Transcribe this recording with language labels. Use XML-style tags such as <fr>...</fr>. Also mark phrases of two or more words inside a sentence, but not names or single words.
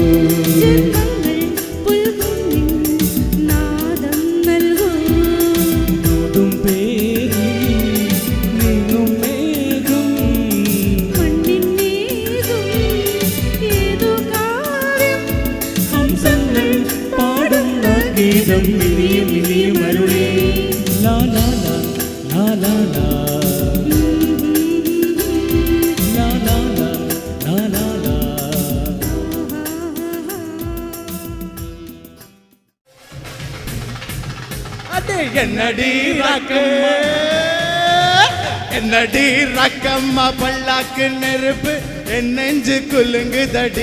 <ml>ും പേരി നീങ്ങും മേഘം ഹംസങ്ങൾ പാടുന്ന ഗീതം ഇനിയും ഇനിയും അരുളി. ലാ ലാ ലാ ലാ ലാ ലാ ലാ ലാ ലാ ലാ ലാ.</ml> <ta>அடே என்னடி என்னடி ரக்கம்மா பல்லாக்கு நெருப்பு என் நெஞ்சு குலுங்குதடி.</ta>